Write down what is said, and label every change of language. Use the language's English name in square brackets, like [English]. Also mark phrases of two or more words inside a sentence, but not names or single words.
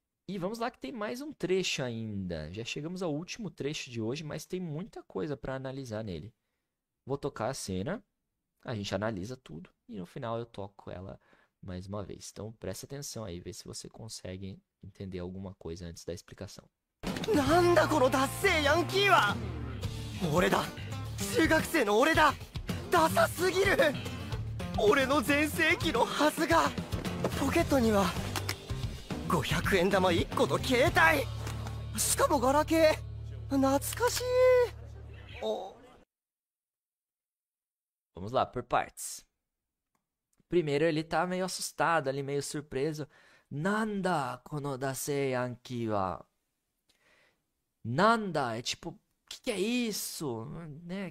[Portuguese] E vamos lá que tem mais um trecho ainda. Já chegamos ao último trecho de hoje, mas tem muita coisa para analisar nele. Vou tocar a cena, a gente analisa tudo e no final eu toco ela mais uma vez. Então presta atenção aí, vê se você consegue entender alguma coisa antes da explicação. [Japanese] なんだこのダッセーヤンキーは。俺だ、中学生の俺だ。ダサすぎる。俺の全盛期のはずが。ポケットには500円玉1個と携帯、しかもガラケー。懐かしい。お。 [Portuguese] Vamos lá, por partes. Primeiro ele tá meio assustado ali, meio surpreso. [Japanese] なんだこのダセーヤンキーは. [Portuguese] Nanda é tipo, que é isso? Né?